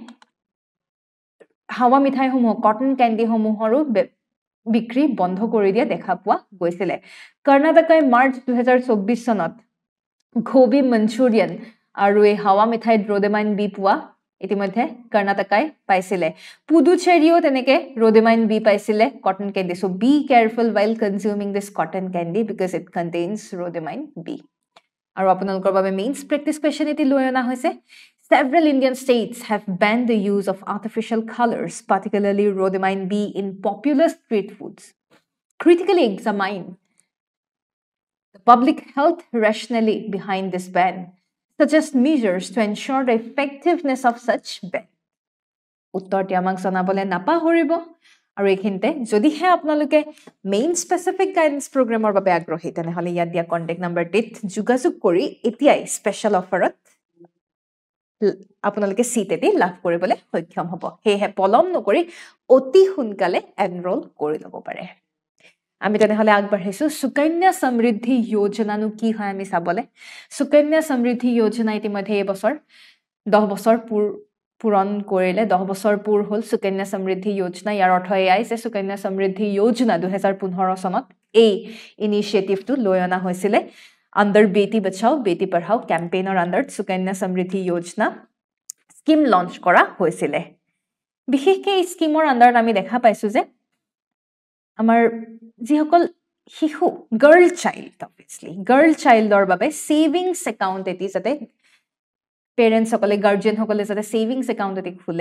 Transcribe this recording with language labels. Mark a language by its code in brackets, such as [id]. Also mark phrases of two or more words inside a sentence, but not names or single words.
[as] হাৱা মিঠাইসমূহ [en] cotton candies [as] বিক্ৰী বন্ধ কৰি দিয়া দেখা পোৱা গৈছিলে কৰ্ণাটকাই মাৰ্চ 2024 চনত গোবি মঞ্চুৰিয়ান আৰু এই হাৱা মিঠাইত ৰডামাইন বি পোৱা ইতিমধ্যে কৰ্ণাটকাই পাইছিলে পুডুচেৰিও তেনেকে ৰডামাইন বি পাইছিলে [en] cotton candy so be careful while consuming this cotton candy because it contains rhodamine B [as] আৰু আপোনালোকৰ বাবে [en] mains practice question [as] এটি লৈ অনা হৈছে [en] Several Indian states have banned the use of artificial colors, particularly rhodamine B, in popular street foods. Critically examine the public health rationale behind this ban, suggest measures to ensure the effectiveness of such ban. [as] উত্তৰটি আমাক জনাবলৈ নাপাহৰিব আৰু এইখিনিতে যদিহে আপোনালোকে [en] main specific guidance program [as] বাবে আগ্ৰহী তেনেহ'লে ইয়াত দিয়া [en] contact number [as] যোগাযোগ কৰি এতিয়াই [en] special offer [as] আপোনালোকে সিট এটি লাভ কৰিবলৈ সক্ষম হ'ব সেয়েহে পলম নকৰি অতি সোনকালে এনৰোল কৰি ল'ব পাৰে আমি তেনেহ'লে আগবাঢ়িছো সুকন্যা সমৃদ্ধি যোজনানো কি হয় আমি চাবলৈ সুকন্যা সমৃদ্ধি যোজনা ইতিমধ্যে এই বছৰ 10 বছৰ পূৰণ কৰিলে 10 বছৰ পূৰ হ'ল সুকন্যা সমৃদ্ধি যোজনা ইয়াৰ অৰ্থ এয়াই যে সুকন্যা সমৃদ্ধি যোজনা 2015 চনত এই ইনিচিয়েটিভটো লৈ অনা হৈছিলে [en] under Beti Bachao Beti Padhao campaigner under Sukanya Samriddhi Yojana scheme [as] লঞ্চ কৰা হৈছিল বিশেষকৈ এই [en] scheme under [as] আমি দেখা পাইছো যে আমাৰ যিসকল শিশু গাৰ্ল চাইল্ডৰ বাবে [en] savings account [as] এটি যাতে পেৰেণ্টছ সকলে গাৰ্জিয়ান সকলে যাতে [en] savings account [as] এটি খোলে